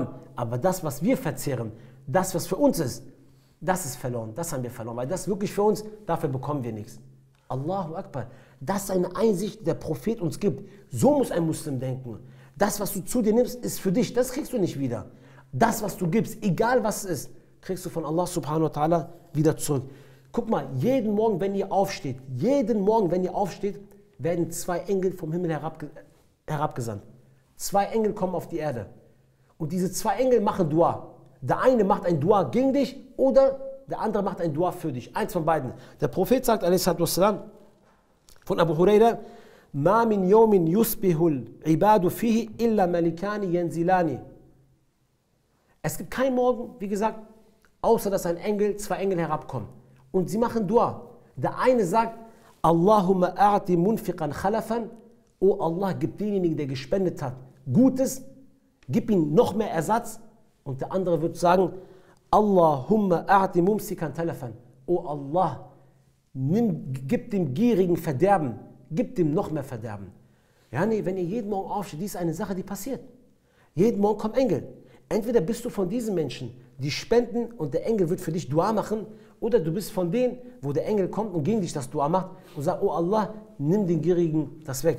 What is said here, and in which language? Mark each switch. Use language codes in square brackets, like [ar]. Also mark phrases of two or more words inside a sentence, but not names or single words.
[de] Aber das, was wir verzehren, das, was für uns ist, das ist verloren, das haben wir verloren. Weil das wirklich für uns, dafür bekommen wir nichts. [ar] الله أكبر. [de] Das ist eine Einsicht, die der Prophet uns gibt. So muss ein Muslim denken. Das, was du zu dir nimmst, ist für dich, das kriegst du nicht wieder. Das, was du gibst, egal was es ist, kriegst du von Allah [ar] سبحانه وتعالى [de] wieder zurück. Guck mal, jeden Morgen, wenn ihr aufsteht, werden 2 Engel vom Himmel herabgesandt. 2 Engel kommen auf die Erde. Und diese 2 Engel machen Dua. Der eine macht ein Dua gegen dich oder der andere macht ein Dua für dich. Eins von beiden. Der Prophet sagt, a.s.w. [ar] von Abu Huraira, ما من يوم يصبح العباد فيه إلا ملكان ينزلان. [de] Es gibt keinen Morgen, wie gesagt, außer dass 2 Engel herabkommen. Und sie machen Dua. Der eine sagt, [ar] اللهم أعط منفقا خلفا, oh Allah, [de] gib denjenigen, der gespendet hat, Gutes, gib ihm noch mehr Ersatz. Und der andere wird sagen, [ar] اللهم أعط ممسكا تلفا, oh Allah, [de] gib dem Gierigen Verderben, gib dem noch mehr Verderben. Ja, nee, wenn ihr jeden Morgen aufsteht, dies ist eine Sache, die passiert. Jeden Morgen kommen Engel. Entweder bist du von diesen Menschen, die spenden und der Engel wird für dich Dua machen, oder du bist von denen, wo der Engel kommt und gegen dich das Dua macht und sagt, oh Allah, nimm den Gierigen das weg.